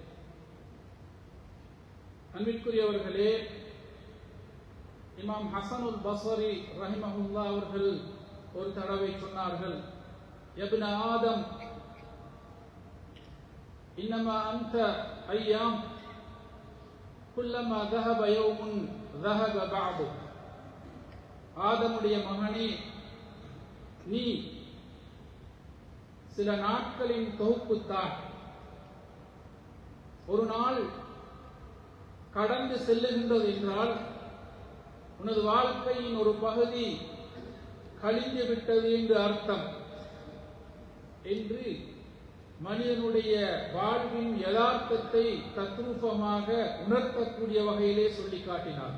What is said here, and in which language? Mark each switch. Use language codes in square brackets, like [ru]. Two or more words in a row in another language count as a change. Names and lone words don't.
[ta] அன்பிற்குரியவர்களே, இமாம் ஹசனுல் பஸ்ரி ரஹிமஹுல்லாஹ் அவர்கள் ஒரு தடவை சொன்னார்கள், [ar] يا ابن آدم إنما أنت أيام كلما ذهب يوم ذهب بعضه. [ta] ஆதமுடைய மகனே, நீ சில நாட்களின் தொகுப்புத்தான். ஒரு நாள் கடந்து செல்லுகின்றது என்றால் உனது வாழ்க்கையின் ஒரு பகுதி கழிந்து விட்டது என்று அர்த்தம் என்று மனிதனுடைய வாழ்வின் யதார்த்தத்தை தத்ரூபமாக உணர்த்தக்கூடிய வகையிலே சொல்லி காட்டினார்.